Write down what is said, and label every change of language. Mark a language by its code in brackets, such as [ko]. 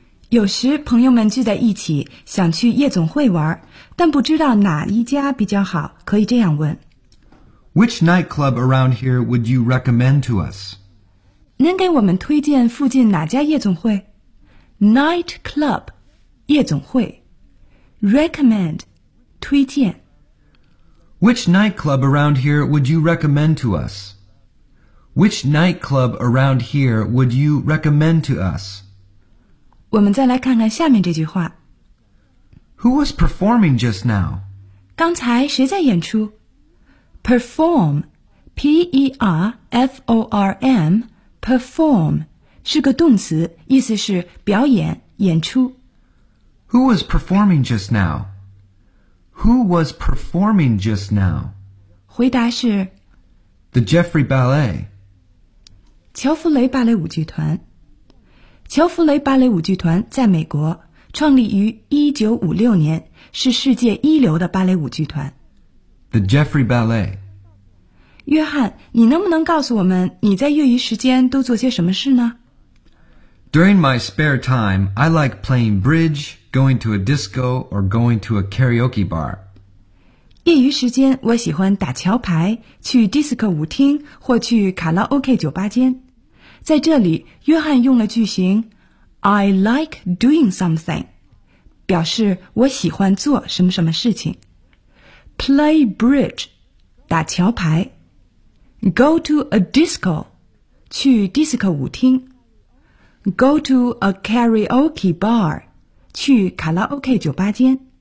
[zh] 有时朋友们聚在一起想去夜总会玩，但不知道哪一家比较好，可以这样问 [en] Which nightclub around here would you recommend to us? [zh] 能给我们推荐附近哪家夜总会？ [en] Night club, [zh] 夜总会 [en] Recommend, [zh] 推荐 [en] Which nightclub around here would you recommend to us? Which nightclub around here would you recommend to us? [zh] 我们再来看看下面这句话 [en] Who was performing just now? [zh] 刚才谁在演出 Perform, P-E-R-F-O-R-M, perform是个动词，意思是表演、演出。 [en] Who was performing just now? Who was performing just now? [zh] 回答是 [en] The Jeffrey Ballet. [zh] 乔弗雷芭蕾舞剧团。乔弗雷芭蕾舞剧团在美国创立于1956年，是世界一流的芭蕾舞剧团。 [en] The Jeffrey Ballet. [zh] 约翰，你能不能告诉我们你在业余时间都做些什么事呢？ [en] During my spare time, I like playing bridge, going to a disco, or going to a karaoke bar. [zh] 业余时间，我喜欢打桥牌，去 disco 舞厅，或去卡拉 OK 酒吧间。在这里，约翰用了句型 [en] I like doing something, [zh] 表示我喜欢做什么什么事情。 [en] Play bridge, [zh] 打桥牌。 [en] Go to a disco, [zh] 去 disco 舞厅。 [en] Go to a karaoke bar, [zh] 去卡拉 OK 酒吧间。